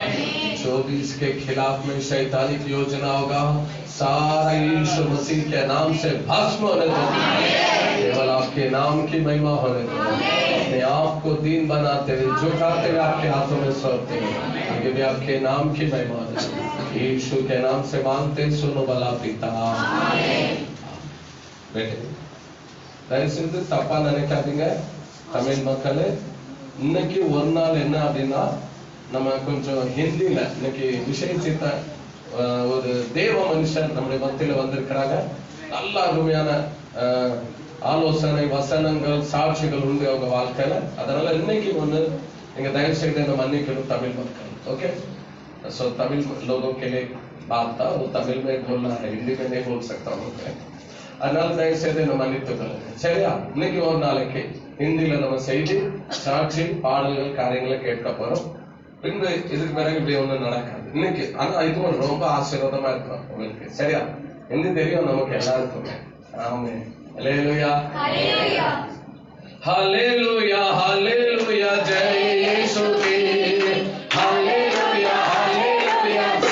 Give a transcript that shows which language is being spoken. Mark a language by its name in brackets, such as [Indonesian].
[Hindi] जो भी इसके खिलाफ में शैतानिक योजना होगा सारा यीशु मसीह के नाम से भस्म होने दो। केवल आपके नाम की महिमा होने दो। अपने आप को दीन बनाते हुए झुकाते हुए आपके हाथों में सौंपते हुए आगे भी आपके नाम की महिमा होने दो। यीशु के नाम से मांगते सुनो भला पिता। [Tamil] बैठे தயவு செய்து தப்பா நினைக்காதீங்க தமிழ் மக்களே. இன்னைக்கு ஒரு நாள் என்ன அப்படின்னா நம்ம கொஞ்சம் ஹிந்தில இன்னைக்கு விசேஷித்த ஒரு தேவ மனுஷன் நம்முடைய மத்தியில வந்திருக்கிறாங்க. நல்ல அருமையான ஆலோசனை வசனங்கள் சாட்சிகள் உண்டு அவங்க வாழ்க்கையில. அதனால இன்னைக்கு ஒண்ணு நீங்க தயவு செய்து இந்த மன்னிக்கணும் தமிழ் மக்கள். [Hindi] ओके सो तमिल लोगों के लिए बात था वो तमिल में बोलना है हिंदी में नहीं बोल सकता हूँ. [Tamil] அதனால தயவு செய்து இந்த மன்னித்துக்கள் சரியா. இன்னைக்கு ஒரு நாளைக்கு ஹிந்தியில நம்ம செய்தி சாட்சி பாடல்கள் காரியங்களை கேட்க போறோம். பின்பு இதுக்கு பிறகு இப்படி ஒண்ணும் நடக்காது இன்னைக்கு. ஆனா இது ரொம்ப ஆசீர்வாதமா இருக்கும் உங்களுக்கு சரியா. ஹிந்தி தெரியும் நமக்கு எல்லாருக்குமே. ஆமே ஹல்லேலூயா ஹல்லேலூயா ஹல்லேலூயா ஹல்லேலூயா ஜெய் இயேசு की ஹல்லேலூயா ஹல்லேலூயா